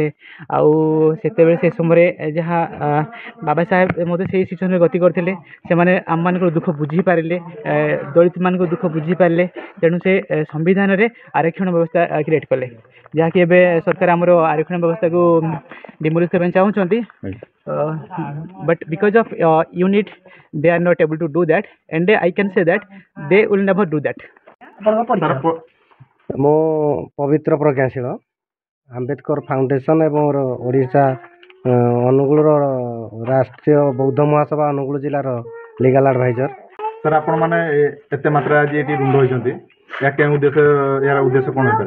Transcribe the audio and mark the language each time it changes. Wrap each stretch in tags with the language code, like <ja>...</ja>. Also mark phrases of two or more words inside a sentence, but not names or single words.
<or>ଆଉ ସେତେବେଳେ ସେ ସମୟରେ ଯାହା ବାବା ସାହେବ ମଧ୍ୟ ସେଇ ସିଚୁଏସନ୍ରେ ଗତି କରିଥିଲେ। ସେମାନେ ଆମମାନଙ୍କର ଦୁଃଖ ବୁଝିପାରିଲେ, ଦଳିତମାନଙ୍କ ଦୁଃଖ ବୁଝିପାରିଲେ। ତେଣୁ ସେ ସମ୍ବିଧାନରେ ଆରକ୍ଷଣ ବ୍ୟବସ୍ଥା କ୍ରିଏଟ୍ କଲେ, ଯାହାକି ଏବେ ସରକାର ଆମର ଆରକ୍ଷଣ ବ୍ୟବସ୍ଥାକୁ ଡିମୋଲିସ୍ କରିବା ପାଇଁ ଚାହୁଁଛନ୍ତି।</or> <en>But because of unit, they are not able to do that, and I can say that they will never do that.</en> <or>ମୁଁ ପବିତ୍ର ପ୍ରଜ୍ଞାଶୀଳ ଆମ୍ବେଦକର ଫାଉଣ୍ଡେସନ୍ ଏବଂ ଓଡ଼ିଶା ଅନୁଗୁଳର ରାଷ୍ଟ୍ରୀୟ ବୌଦ୍ଧ ମହାସଭା ଅନୁଗୁଳ ଜିଲ୍ଲାର</or> <en>legal adviser.</en> <or>ସାର୍ ଆପଣମାନେ ଏତେ ମାତ୍ରା ଆଜି ଏଠି ରୁଣ୍ଡ ହୋଇଛନ୍ତି, ଏହା କେଉଁ ଉଦ୍ଦେଶ୍ୟ, ଏହାର ଉଦ୍ଦେଶ୍ୟ କ'ଣ ହେଇପାରେ?</or>